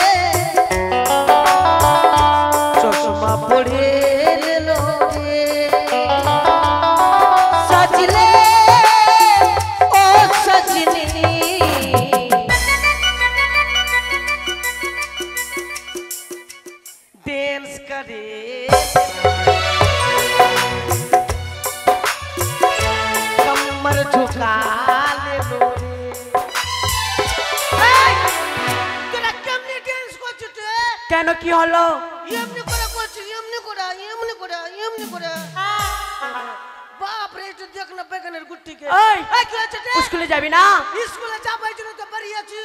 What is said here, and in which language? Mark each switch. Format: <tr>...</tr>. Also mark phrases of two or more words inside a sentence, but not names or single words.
<hi>चश्मा पढ़े लो रे, सजले ओ सजनी डांस करे, कमर झुका ले लो रे।</hi> <bn>তোরা কেমনে ডান্স করছিস রে? কেন কি হলো? এমনি করে করছিস, এমনি করে, এমনি করে, এমনি করে। বাপ রে, এটা দেখ না বেগানের গুটিকে। এই কি হচ্ছে রে? স্কুলে যাবি না? স্কুলে যাবার জন্য তো বাড়ি আছি।</bn>